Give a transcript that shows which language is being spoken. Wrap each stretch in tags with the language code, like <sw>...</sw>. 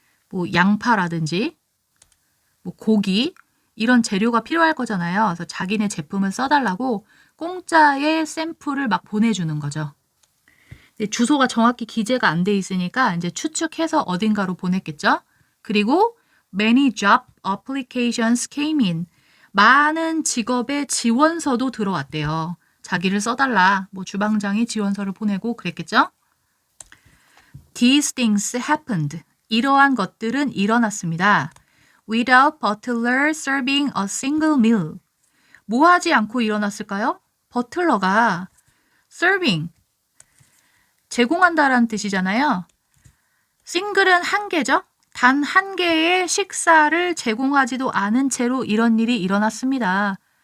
<ko>뭐 양파라든지 뭐 고기 이런 재료가 필요할 거잖아요. 그래서 자기네 제품을 써달라고 공짜의 샘플을 막 보내주는 거죠. 주소가 정확히 기재가 안 돼 있으니까 이제 추측해서 어딘가로 보냈겠죠. 그리고</ko> <en>many job applications came in.</en> <ko>많은 직업의 지원서도 들어왔대요. 자기를 써달라. 뭐 주방장이 지원서를 보내고 그랬겠죠.</ko> <en>These things happened.</en> <ko>이러한 것들은 일어났습니다.</ko> <en>Without butler serving a single meal.</en> <ko>뭐 하지 않고 일어났을까요? 버틀러가 serving, 제공한다라는 뜻이잖아요. 싱글은 한 개죠. 단 한 개의 식사를 제공하지도 않은 채로 이런 일이 일어났습니다.</ko>